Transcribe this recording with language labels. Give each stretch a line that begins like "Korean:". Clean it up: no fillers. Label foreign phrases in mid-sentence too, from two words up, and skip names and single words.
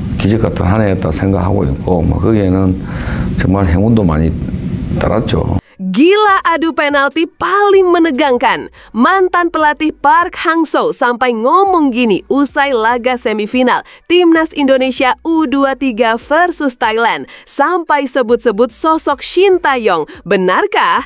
Korean: 기적 같은 한 해였다 생각하고 있고 거기에는 정말 행운도 많이 따랐죠.
Indonesian: Gila adu penalti paling menegangkan. Mantan pelatih Park Hang-seo sampai ngomong gini usai laga semifinal Timnas Indonesia U23 versus Thailand. Sampai sebut-sebut sosok Shin Tae-yong. Benarkah?